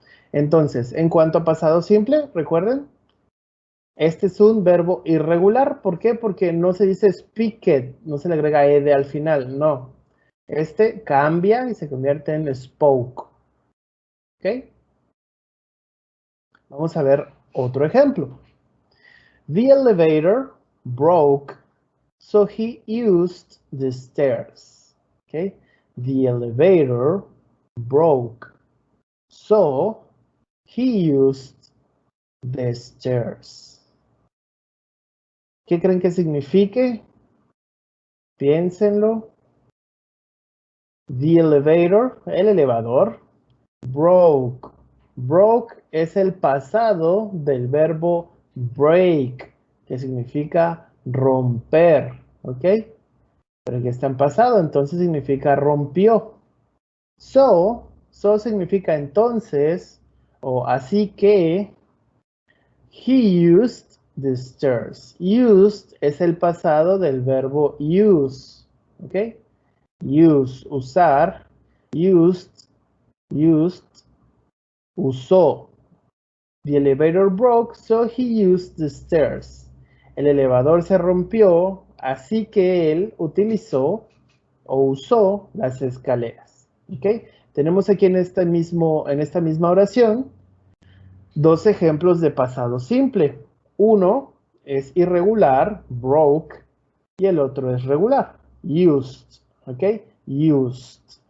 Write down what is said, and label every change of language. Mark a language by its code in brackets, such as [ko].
[es] Entonces, en cuanto a pasado simple, recuerden, este es un verbo irregular. ¿Por qué? Porque no se dice speaked, no se le agrega ed al final, no. Este cambia y se convierte en spoke. ¿Ok? Vamos a ver otro ejemplo. [en] The elevator broke, so he used the stairs. ¿Ok? The elevator broke, so he used the stairs. [es] ¿Qué creen que signifique? Piénsenlo. [en] The elevator, [es] el elevador, [en] broke. [es] Broke es el pasado del verbo break, que significa romper, ¿ok? Pero que está en pasado, entonces significa rompió. So significa entonces, o así que, [en] he used the stairs. [es] Used es el pasado del verbo use, ¿ok? Use, usar, used, usó. [en] The elevator broke, so he used the stairs. [es] El elevador se rompió, así que él utilizó o usó las escaleras. ¿Ok? Tenemos aquí en esta misma oración dos ejemplos de pasado simple. Uno es irregular, broke, y el otro es regular, used. ¿Ok? Used.